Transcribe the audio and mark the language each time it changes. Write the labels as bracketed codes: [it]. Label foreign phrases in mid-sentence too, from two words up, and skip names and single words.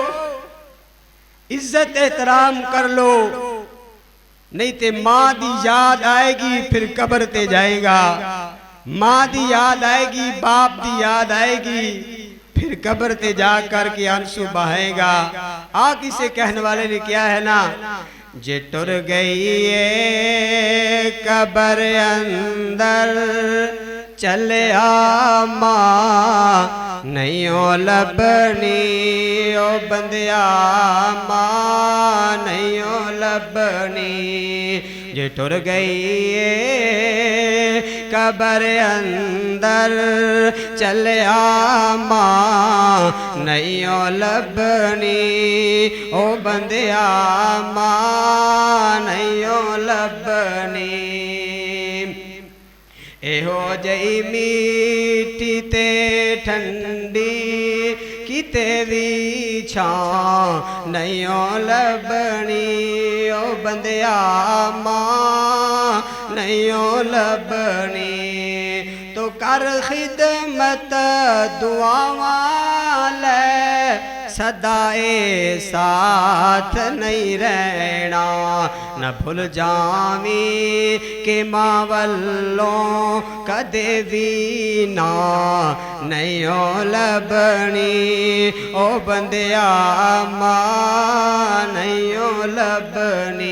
[pa] عزت احترام کر لو نہیں تے ماں دی یاد آئے گی پھر قبر تے جائے گا ماں دی یاد آئے گی باپ دی یاد آئے گی پھر قبر تے جا کر کے آنسو بہائے گا کسے کہنے والے نے کیا ہے نا جے ٹر گئی ہے قبر اندر چلے ماں نہیں او لبنی او بندیا ماں نہیں او لبنی جے ٹر گئی ہے قبر اندر چلے ماں نہیں او لبنی او بندیا ماں نہیں او لبنی اے ہو جئی میٹھی تے ٹھنڈی کتے بھی چھاں نہیں او لبنی او بندیا ماں نہیں او لبنی تو کر خدمت دعاواں لے سدائے ساتھ نہیں رہنا. نہ بھول جاوی کہ ماں ولوں کدے بھی نا نہیں لبھنی او بندیا ماں نہیں لبھنی ओ बंदिया मां नहीं लभनी।